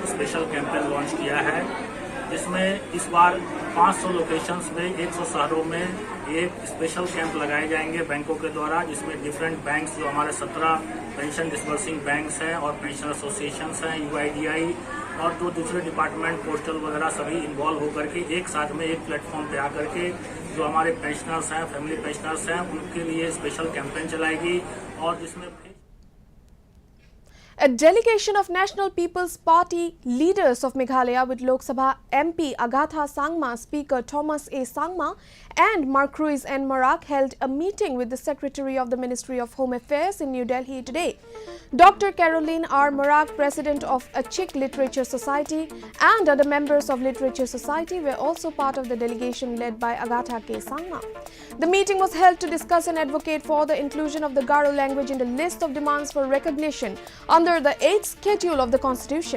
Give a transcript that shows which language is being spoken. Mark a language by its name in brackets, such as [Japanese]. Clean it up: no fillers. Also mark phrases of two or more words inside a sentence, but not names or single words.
[English] special campaign [Hindi] लॉन्च किया है, जिसमें इस बार 500 लोकेशंस में 100 शहरों में एक [English] special camp [Hindi] लगाए जाएंगे बैंकों के द्वारा, जिसमें [English] different banks [Hindi] जो हमारे 17 [English] pension disbursing banks [Hindi] हैं और [English] pension associations [Hindi] हैं, UIDI और जो दूसरे डिपार्टमेंट पोस्टल वगैरह सभी इन्वॉल्व होकर के एक साथ में एक प्लेटफॉर्म पे आकर के जो हमारे पेंशनर्स हैं, [English] family pensioners [Hindi] हैं, उनके लिए [English] special campaign [Hindi] चलाएगी और जिसमें [English] A delegation of National People's Party leaders of Meghalaya with Lok Sabha MP Agatha Sangma, Speaker Thomas A. Sangma and Marcruise N. Marak held a meeting with the Secretary of the Ministry of Home Affairs in New Delhi today. Dr. Caroline R. Marak, President of Achik Literature Society and other members of Literature Society were also part of the delegation led by Agatha K. Sangma. The meeting was held to discuss and advocate for the inclusion of the Garo language in the list of demands for recognition under the 8th schedule of the Constitution.